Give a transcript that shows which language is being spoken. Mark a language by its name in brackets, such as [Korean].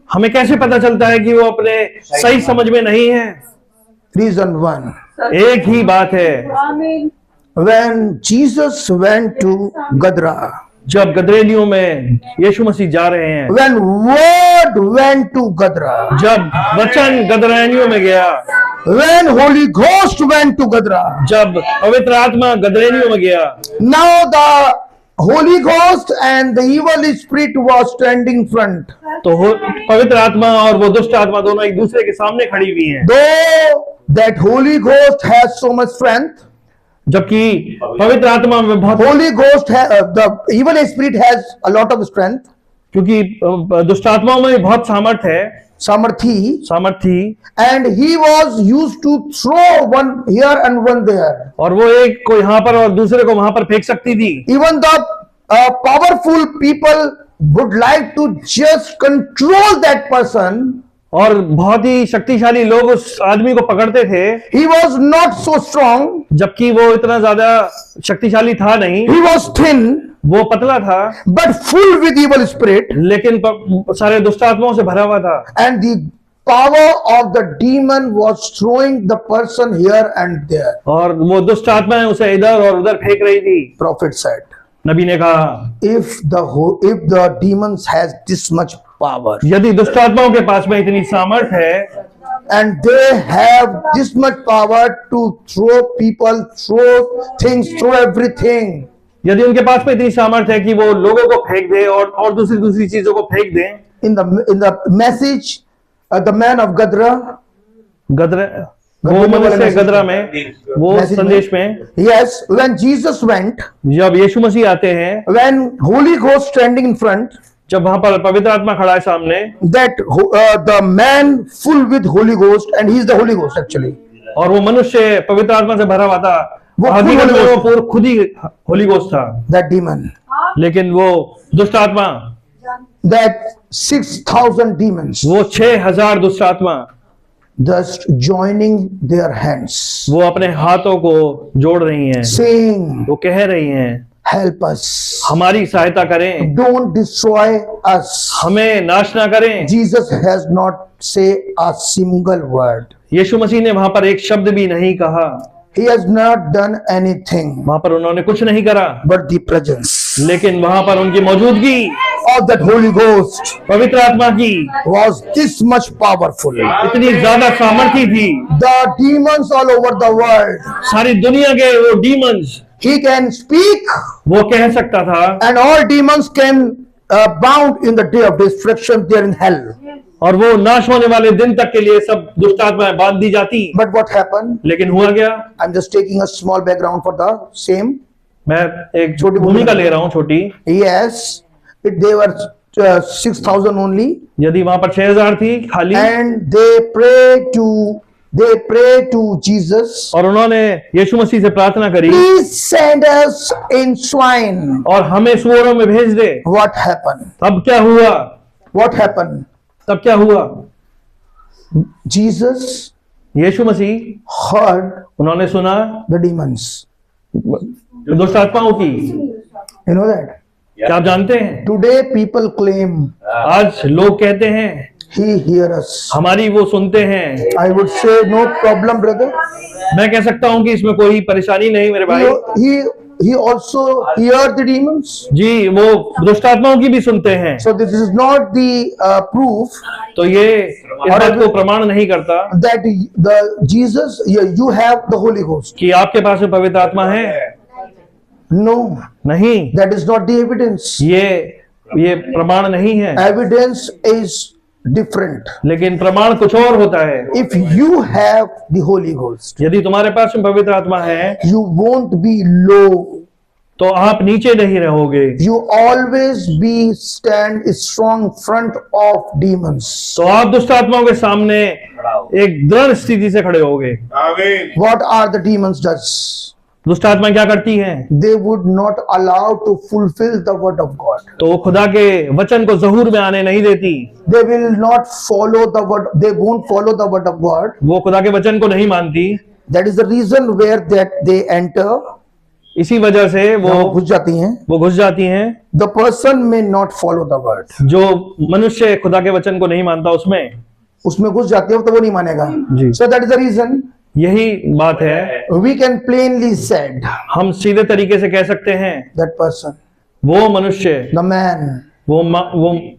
[Hindi] हमें कैसे पता चलता है कि वो अपने सही समझ में नहीं है? [English] Reason one. [Hindi] एक ही बात है। [English] When Jesus went to Gadara, [Hindi] जब गदरेलियों में यीशु मसीह जा रहे हैं, [English] when word went to Gadara, [Hindi] जब वचन गदरेलियों में गया, [English] when Holy Ghost went to Gadara, [Hindi] जब पवित्र आत्मा गदरेलियों में गया, [English] now the Holy Ghost and the evil spirit was standing front. [Hindi] तो पवित्र आत्मा और वो दुष्ट आत्मा दोनों एक दूसरे के सामने खड़ी हुई हैं। [English] Though that Holy Ghost has so much strength, [Hindi] जबकि पवित्र आत्मा में बहुत, [English] Holy Ghost the evil spirit has a lot of strength, [Hindi] क्योंकि दुष्ट आत्माओं में बहुत सामर्थ थी, [English] and he was used to throw one here and one there. [Hindi] और वो एक को यहाँ पर और दूसरे को वहां पर फेंक सकती थी। [English] Even the powerful people would like to just control that person. [Hindi] और बहुत ही शक्तिशाली लोग उस आदमी को पकड़ते थे, [English] He was not so strong. [Hindi] जबकि वो इतना ज्यादा शक्तिशाली था नहीं, [English] He was thin, [Hindi] वो पतला था, [English] but full with evil spirit. [Hindi] लेकिन सारे दुष्ट आत्माओं से भरा हुआ था। [English] And the power of the demon was throwing the person here and there. [Hindi] और वो दुष्ट आत्माएं उसे इधर और उधर फेंक रही थी। [English] Prophet said, [Hindi] नबी ने कहा, [English] if the demons has this much power, [Hindi] यदि दुष्ट आत्माओं के पास में इतनी सामर्थ है, [English] and they have this much power to throw people, throw things, throw everything, [Hindi] यदि उनके पास में इतनी सामर्थ है कि वो लोगों को फेंक दे और दूसरी चीजों को फेंक दे। [English] in the message, the man of Gadara, [Hindi] वो मनुष्य गदरा में, वो [English] message [Hindi] संदेश में, [English] yes, when Jesus went, [Hindi] जब यीशु मसीह आते हैं, [English] when Holy Ghost standing in front, [Hindi] जब वहां पर पवित्र आत्मा खड़ा है सामने, [English] that the man full with Holy Ghost, and he is the Holy Ghost actually. [Hindi] और वो मनुष्य पवित्र आत्मा से भरा हुआ था, वो हकीकत में [English] Holy [Hindi] वो पूरा खुद ही होली गोस्ट था। [English] That demon, [Hindi] लेकिन वो दुष्ट आत्मा, [English] that 6,000 demons, [Hindi] वो 6,000 दुष्ट आत्मा, [English] just joining their hands, [Hindi] वो अपने हाथों को जोड़ रही हैं, [English] saying, [Hindi] वो कह रही हैं, [English] help us, [Hindi] हमारी सहायता करें, [English] don't destroy us. [Hindi] हमें नाश ना करें। [English] Jesus has not say a single word. [Hindi] यीशु मसीह ने वहां पर एक शब्द भी नहीं कहा, [English] He has not done anything, [Hindi] वहां पर उन्होंने कुछ नहीं करा, [English] but the presence [Hindi] लेकिन वहां पर उनकी मौजूदगी [English] of that Holy Ghost [Hindi] पवित्र आत्मा की [English] was this much powerful. [Hindi] इतनी ज्यादा सामर्थी थी। [English] The demons all over the world, [Hindi] सारी दुनिया के वो डीमंस, [English] he can speak, [Hindi] वो कह सकता था, [English] and all demons can bound in the day of destruction there in hell. [Hindi] और वो नाश होने वाले दिन तक के लिए सब दुष्ट आत्माएं बांध दी जाती। [English] But what happened? [Hindi] लेकिन हुआ क्या? [English] I'm just taking a small background for the same. [Hindi] मैं एक छोटी भूमिका ले रहा हूँ, छोटी। [English] Yes, they were 6,000 only, [Hindi] यदि वहां पर 6,000 थी खाली, [English] and they pray to Jesus, [Hindi] और उन्होंने यीशु मसीह से प्रार्थना करी, [English] please send us in swine. [Hindi] और हमें सूअरों में भेज दे। [English] What happened? [Hindi] तब क्या हुआ? [English] What happened? [Hindi] तब क्या हुआ? [English] Jesus [Hindi] यीशु मसीह [English] heard [Hindi] उन्होंने सुना [English] the demons. [Hindi] दुष्ट आत्माओं की। [English] You know that? [Hindi] क्या आप जानते हैं? [English] Today people claim [Hindi] आज लोग कहते हैं [English] he hear us. [Hindi] हमारी वो सुनते हैं। [English] I would say no problem, brother. [Hindi] मैं कह सकता हूं कि इसमें कोई परेशानी नहीं मेरे भाई। [English] He also hear the demons. [Hindi] जी, वो दुष्ट आत्माओं की भी सुनते हैं। [English] So this is not the proof [Hindi] तो ये इस बात को प्रमाण नहीं करता [English] that the Jesus you have the Holy Ghost. [Hindi] कि आपके पास में पवित्र आत्मा है। [English] No, [Hindi] नहीं, [English] that is not the evidence. [Hindi] ये प्रमाण नहीं है। [English] Evidence is different. [Hindi] लेकिन प्रमाण कुछ और होता है। [English] If you have the Holy Ghost, [Hindi] यदि तुम्हारे पास में पवित्र आत्मा है, [English] you won't be low. [Hindi] तो आप नीचे नहीं रहोगे, [English] You always be stand strong front of demons. [Hindi] तो आप दुष्ट आत्माओं के सामने एक दृढ़ स्थिति से खड़े होगे। [English] What are the demons does? [Hindi] दुष्ट आत्मा क्या करती हैं? [English] They would not allow to fulfill the word of God. [Hindi] तो वो खुदा के वचन को ज़हूर में आने नहीं देती। [English] They will not follow the word. They won't follow the word of God. [Hindi] वो खुदा के वचन को नहीं मानती। [English] That is the reason where that they enter. [Hindi] इसी वजह से वो घुस जाती हैं. वो घुस जाती हैं। [English] The person may not follow the word. [Hindi] जो मनुष्य खुदा के वचन को नहीं मानता उसमें घुस जाती है तो वो नहीं मानेगा. जी। [English] So that is the reason [Hindi] यही बात है। [English] We can plainly said [Hindi] हम सीधे तरीके से कह सकते हैं [English] that person, [Hindi] वो मनुष्य, [English] the man, [Hindi] वो [English] the